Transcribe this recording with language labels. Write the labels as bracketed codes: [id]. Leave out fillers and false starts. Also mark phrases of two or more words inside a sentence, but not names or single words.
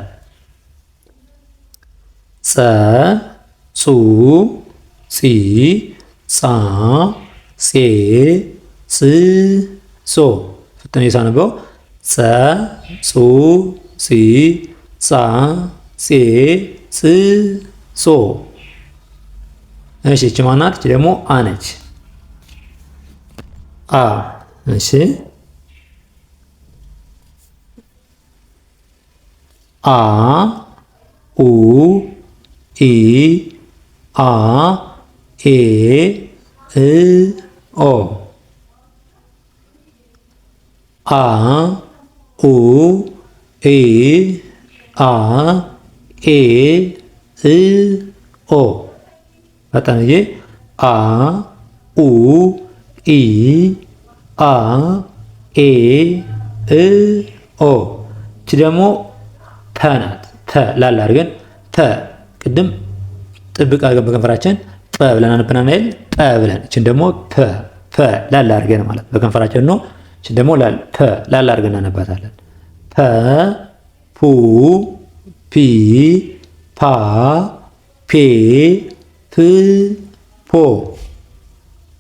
[am] ጸ ጹ ጺ ጻ ጼ ጽ ጾ። ፍጥኝ ሳነበው ጸ ጹ ጺ ጻ ጼ ጽ ጾ። እሺ እቺ ማናት? እቺ ደግሞ አ ነች። አ እሺ አ ኡ ኢ አ ኤ እ ኦ። አ ኡ ኢ አ ኤ እ ኦ። በጣምዬ አ ኡ ኢ አ ኤ እ ኦ። እቺ ደግሞ ፐ ናት። ፐ ላላ አድርገን ፐ ቅድም ጥብቅ አድርገን በከንፈራችን ፐ ብለን አንብናል አይደል? ፐ ብለን እቺን ደግሞ ፐ ፐ ላላ አድርገን ማለት በከንፈራችን ነው። እቺን ደግሞ ፐ ላላ አድርገን እናነባታለን። ፐ ፑ ፒ ፓ ፔ ፕ ፖ። ፐ